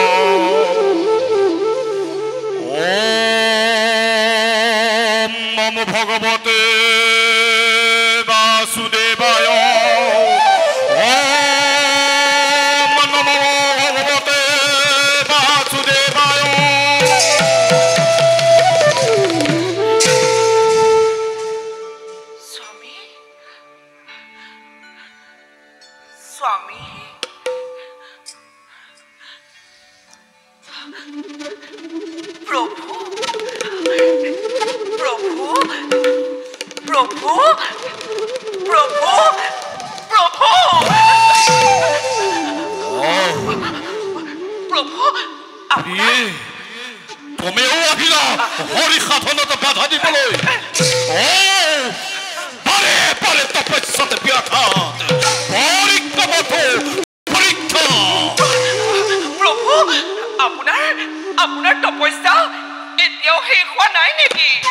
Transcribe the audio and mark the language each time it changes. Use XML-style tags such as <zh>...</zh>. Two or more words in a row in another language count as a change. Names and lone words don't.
<sa>ওম নমো ভগবতে বাসুদেবায়। ওম নমো ভগবতে বাসুদেবায়।</sa> <as>স্বামী, স্বামী, প্রভু, প্রভু, প্রভু, প্রভু, প্রভু, প্রভু, প্ৰিয়ে, তুমিও আহিলা হৰি সাধনত বাধা দিবলৈ। বাৰে বাৰে তপস্যাত ব্যাঘাত, পৰীক্ষামতো পৰীক্ষা। প্রভু, আপোনাৰ আপোনাৰ তপস্যা এতিয়াও শেষ হোৱা নাই নেকি?</as>